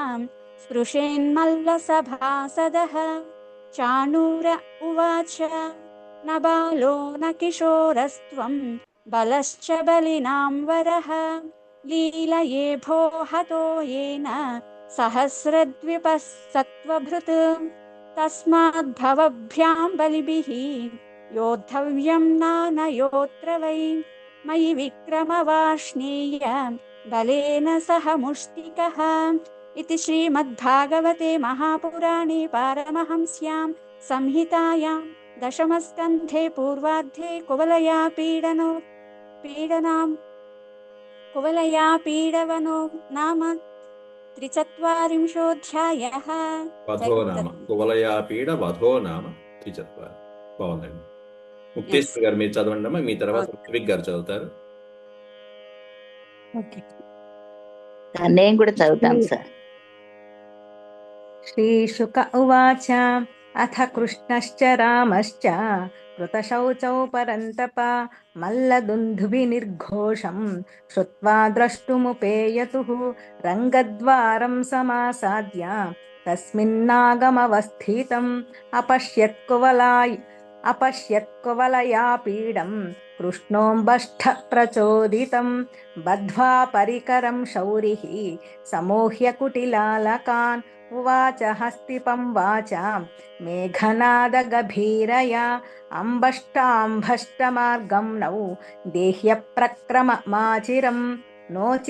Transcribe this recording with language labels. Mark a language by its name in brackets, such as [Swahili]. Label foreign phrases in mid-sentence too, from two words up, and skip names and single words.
[Sanskrit] స్పృశేన్మల్లసభాసదః చాణూర ఉవాచ న బాలో న కిశోరస్త్వం బలశ్చ బలినాం వరః లీలయే భో హతో येन సహస్రద్విపः సత్వభృత్ తస్మాద్భవభ్యాం బలిభిః యోద్ధవ్యం నానయోత్ర వై మయి విక్రమవార్ష్ణేయ బలేన సహ ముష్టికః. इति श्रीमद्भागवते महापुराणे पारमहंस्यां संहितायां दशमस्कन्धे पूर्वार्धे कुवलयापीडवनो नाम 43 వధో నామ కువలయాపీడ వధో నామ 34. బాగుందండి. [Telugu] ముక్తేశ్వర్ గారు మీరు చదవండి అమ్మా. మీ తర్వాత ఋత్విక్ గారు చదువుతారు. నేను కూడా చదువుతాను సార్. [Sanskrit] శ్రీశుక ఉవాచ అథ కృష్ణశ్చ రామశ్చ కృతశౌచౌ పరంతప మల్లదుందుభిర్ఘోషం శ్రుత్వా ద్రష్టుముపేయతుః రంగద్వారం సమాసాద్య तस्मिन्नागमवस्थितम् अपश्यत्कुवलया पीडं कृष्णोऽम्बष्ठ प्रचोदितं बद्ध्वा परिकरं शौरिः समूह्य कुटिलालकान् उवाच हस्तिपं वाचां मेघनादगभीरया अम्बष्टाम्भष्टमार्गं नौ देह्यप्रक्रममाचिरं नो